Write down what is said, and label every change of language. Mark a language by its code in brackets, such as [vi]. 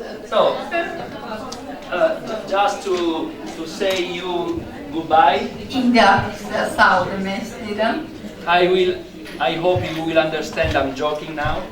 [en] So, just to say you goodbye, [az] İndi artıq sizə sağ ol demək istəyirəm. [en] I hope you will understand I'm joking now.